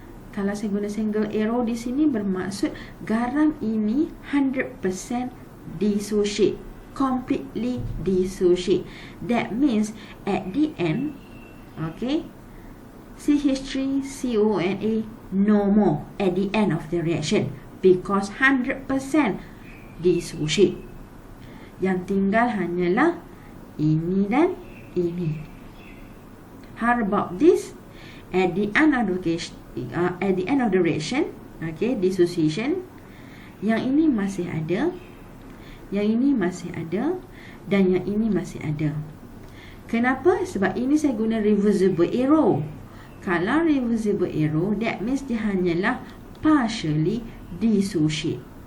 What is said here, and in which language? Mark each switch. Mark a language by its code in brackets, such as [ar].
[ms] Kalau saya guna single arrow di sini, bermaksud garam ini 100% dissociate, [en] completely dissociate. That means at the end, okay, CH3 CONA no more at the end of the reaction because 100% dissociate. [ms] Yang tinggal hanyalah ini dan ini. [en] How about this? At the end of the reaction, okay, [ms] dissociation, yang ini masih ada, yang ini masih ada, dan yang ini masih ada. Kenapa? Sebab ini saya guna reversible arrow. [en] Kalau reversible arrow, that means [ms] dia hanyalah [en] partially dissociate.